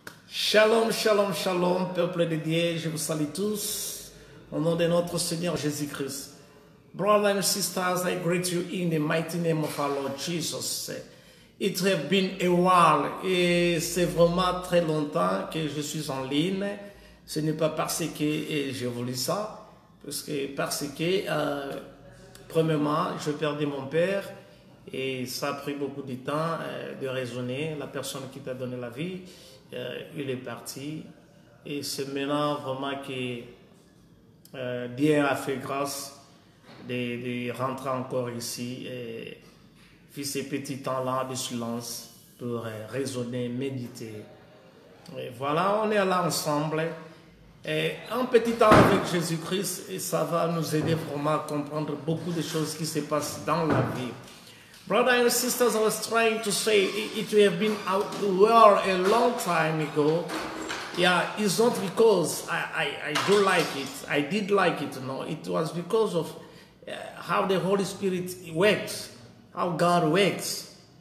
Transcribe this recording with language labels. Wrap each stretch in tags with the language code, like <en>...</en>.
<fr>Shalom, shalom, shalom, peuple de Dieu, je vous salue tous, au nom de notre Seigneur Jésus-Christ.</fr> <en>Brothers and sisters, I greet you in the mighty name of our Lord Jesus. It has been a while,</en> <fr>et c'est vraiment très longtemps que je suis en ligne. Ce n'est pas parce que j'ai voulu ça, parce que premièrement, je perdais mon père, et ça a pris beaucoup de temps de raisonner. La personne qui t'a donné la vie, il est parti. Et c'est maintenant vraiment que Dieu a fait grâce de rentrer encore ici et faire ces petits temps-là de silence pour raisonner, méditer. Et voilà, on est là ensemble. Et un petit temps avec Jésus-Christ, et ça va nous aider vraiment à comprendre beaucoup de choses qui se passent dans la vie.</fr> <en>Brothers and sisters, I was trying to say it would have been out the world a long time ago. Yeah, it's not because I do like it. I did like it, no. It was because of how the Holy Spirit works, how God works.</en>